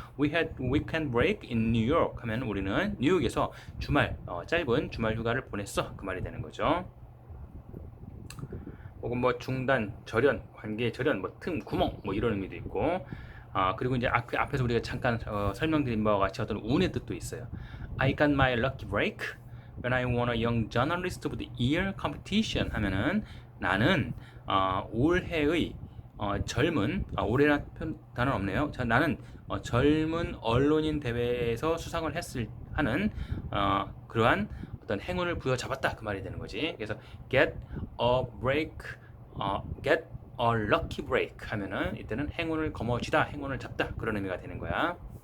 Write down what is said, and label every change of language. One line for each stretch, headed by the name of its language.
English: We had weekend break in New York
Korean: 하면 우리는 뉴욕에서 주말 짧은 주말 휴가를 보냈어 그 말이 되는 거죠. 혹은 뭐 중단, 절연, 관계 절연, 뭐 틈, 구멍, 뭐 이런 의미도 있고, 그리고 이제 앞에서 우리가 잠깐 설명드린 바와 같이 어떤 운의 뜻도 있어요.
English: I got my lucky break when I won a Young Journalist of the Year competition
Korean: 하면은 나는 올해의 젊은 올해란 단어는 없네요. 나는 젊은 언론인 대회에서 수상을 하는 그러한 어떤 행운을 부여잡았다 그 말이 되는 거지. 그래서
English: get a break, get a lucky break
Korean: 하면은 이때는 행운을 거머쥐다, 행운을 잡다 그런 의미가 되는 거야.